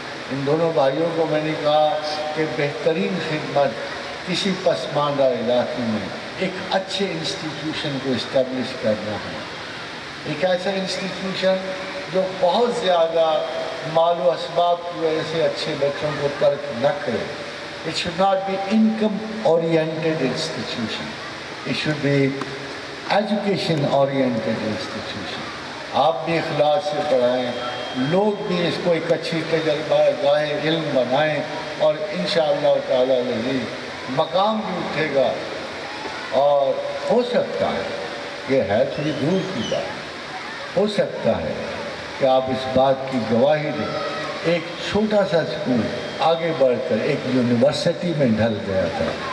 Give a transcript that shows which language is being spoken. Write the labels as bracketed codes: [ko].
[ur] ان دونوں بھائیوں کو میں نے کہا کہ بہترین خدمت کسی پسماندہ علاقے میں ایک اچھے انسٹیٹیوشن کو اسٹیبلش کرنا ہے، ایک ایسا انسٹیٹیوشن جو بہت زیادہ مال و اسباب کی وجہ سے اچھے بچوں کو ترک نہ کرے. [en] It should not be income oriented institution. It should be education oriented institution. [ur] آپ بھی اخلاص سے پڑھائیں، لوگ بھی اس کو ایک اچھی تجربہ گاہ علم بنائیں، اور انشاءاللہ تعالیٰ العزیز مقام بھی اٹھے گا. اور ہو سکتا ہے، یہ ہے تھوڑی دور کی بات، ہو سکتا ہے کہ آپ اس بات کی گواہی دیں ایک چھوٹا سا اسکول آگے بڑھ کر ایک یونیورسٹی میں ڈھل گیا تھا.